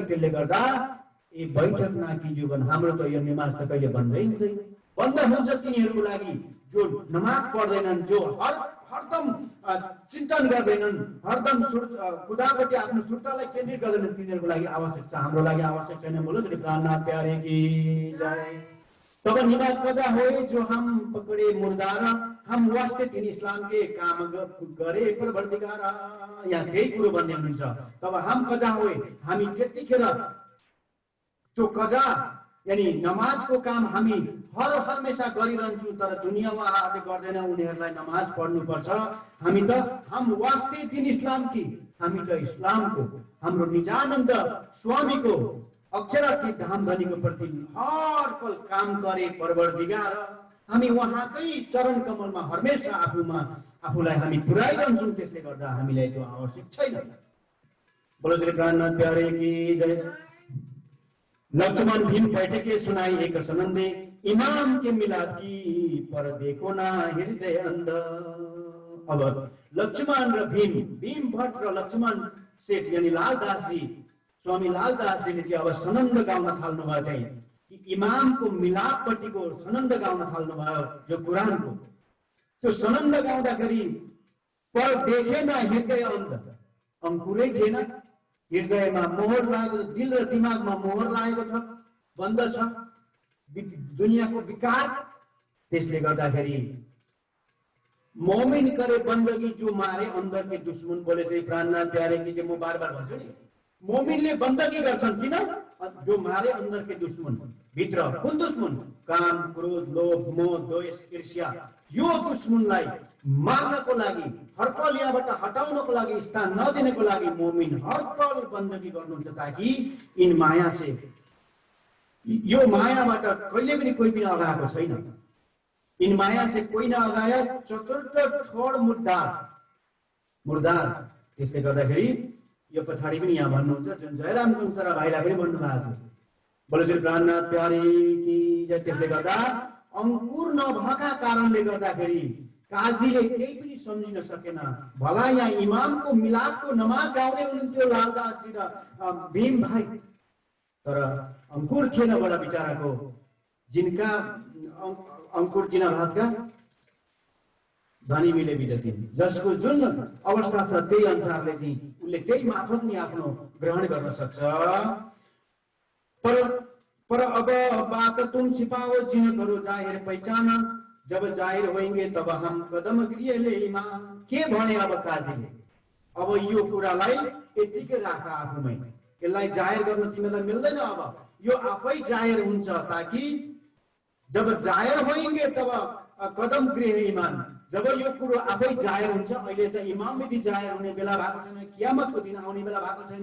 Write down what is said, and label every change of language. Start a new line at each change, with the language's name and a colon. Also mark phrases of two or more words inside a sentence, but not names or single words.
Nepali: त्यसले गर्दा
Hindi: ए बैठक ना कीजियो
Nepali: भने हाम्रो त यो नमाज त कहिले बन्दै हुँदैन। बन्द हुन्छ तिनीहरूको लागि जो नमाज पढ्दैनन्, जो हरदम चिन्तन गर्दैनन्, हरदम खुदापट्टि आफ्नो सुर्तालाई केन्द्रित गर्दैनन्, तिनीहरूको लागि आवश्यक छ, हाम्रो लागि आवश्यक छैन।
Hindi: बोलो श्री प्राणनाथ प्यारे की जय। तब नमाज कजा होए, जो हम पकड़े मुर्दार, हम वास्ते तीन इस्लाम के काम गरे परवरदिगार।
Nepali: यहाँ त्यही कुरो भन्ने हुनुहुन्छ।
Hindi: तब हम कजा होए,
Nepali: हामी त्यतिखेर त्यो कजा यानी नमाजको काम हामी हर हमेशा गरिरहन्छौँ, तर दुनियाँवालाहरूले गर्दैन, उनीहरूलाई नमाज पढ्नुपर्छ। हामी त
Hindi: हम वास्ते दिन इस्लाम की,
Nepali: हामी त इस्लामको हाम्रो निजानन्द स्वामीको अक्षराती धाम धनीको प्रति हर पल काम गरे परवरदिगार। हामी उहाँकै चरण कमलमा हमेशा आफूलाई हामी पुर्याइरहन्छौँ। त्यसले गर्दा हामीलाई त्यो आवश्यक छैन।
Hindi: बोलो श्री प्राणनाथ प्यारे की जय। लक्ष्मण भीम बैठके सुनाई एक सनंदे, इमाम के मिलाप की पर देखो ना हृदय अंध।
Nepali: अब लक्ष्मण र भीम भट्ट र लक्ष्मण सेठ यानी लालदास जी, स्वामी लालदास जीले चाहिँ अब सनन्द गाउन थाल्नु भयो। त्यही कि इमामको मिलापपट्टिको सनन्द गाउन थाल्नु भयो। जो कुरानको त्यो सनन्द गाउँदाखेरि पर देखेन हृदय अंध, अंकुरै थिएन। हृदयमा मोहर लागेको, दिल र दिमागमा मोहर लागेको छ, बन्द छ दुनियाँको विकार। त्यसले गर्दाखेरि
Hindi: मोमिन करे बन्दगी जो मारे अंदर के दुश्मन। बोले श्री प्राणनाथ प्यारे की जे
Nepali: म बार-बार भन्छु नि, मोमिनले बन्दगी गर्छन् किन?
Hindi: जो मारे अंदर के दुश्मन।
Nepali: भित्र कुन दुश्मन? काम, क्रोध, लोभ, मोह, द्वेष, ईर्ष्या। यो दुश्मनलाई मार्नको लागि, हर पल यहाँबाट हटाउनको लागि, स्थान नदिनको लागि मोमिन हर पल बन्दगी गर्नुहुन्छ।
Hindi: ताकि इन माया से,
Nepali: यो मायाबाट कहिले पनि कोही पनि अगाएको छैन।
Hindi: इन माया से कोही नअगाया चतुर्थ ठोड मुर्दार।
Nepali: त्यसले गर्दाखेरि यो पछाडि पनि यहाँ भन्नुहुन्छ, जुन जयराम कुञ्चरा भाइलाई पनि भन्नुभएको थियो।
Hindi: बोलो श्री प्राणनाथ प्यारे की जय।
Nepali: त्यसले गर्दा अंकुर नभएका कारणले गर्दाखेरि काजीले केही पनि सम्झिन सकेन। भला यहाँ इमामको मिलापको नमाज गाउँदै हुनुहुन्थ्यो लालदासजी र भीम भाइ, तर अंकुर थिएन बडा बिचाराको।
Hindi: जिनका अंकुर चिना भातका धनी मिले बिदती,
Nepali: जसको जुन अवस्था छ त्यही अनुसारले चाहिँ उसले त्यही मार्फत नि आफ्नो ग्रहण गर्न सक्छ।
Hindi: पर अब बात तुम छिपाओ जिन करो जाहिर पहचान, जब जाहिर होइंगे तब हम कदम गृह ले इमाम।
Nepali: के भने अब काजीले? अब यो कुरालाई यतिकै राख आफूमै, यसलाई जाहिर गर्न तिमीलाई मिल्दैन। अब यो आफै जाहिर हुन्छ।
Hindi: ताकि जब जाहिर होइंगे तब कदम गृह इमाम।
Nepali: जब यो कुरो आफै जाहिर हुन्छ, अहिले त इमाम विधि जाहिर हुने बेला भएको छैन, कियामतको दिन आउने बेला भएको छैन।